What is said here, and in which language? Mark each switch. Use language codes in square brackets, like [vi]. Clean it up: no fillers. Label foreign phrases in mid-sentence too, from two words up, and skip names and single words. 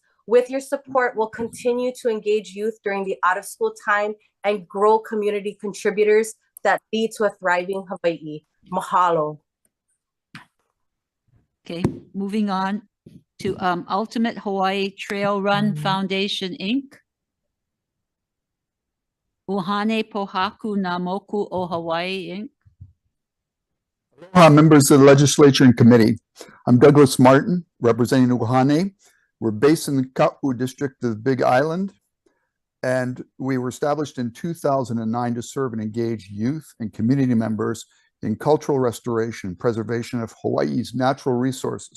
[en] With your support, we'll continue to engage youth during the out-of-school time and grow community contributors that lead to a thriving Hawaii. Mahalo. Okay, moving on to Ultimate Hawaii Trail Run Foundation, Inc. Uhane Pohaku na Moku o Hawaii, Inc. Members of the legislature and committee. I'm Douglas Martin, representing Uhane. We're based in the Ka'u district of the Big Island, and we were established in 2009 to serve and engage youth and community members in cultural restoration and preservation of Hawaii's natural resources.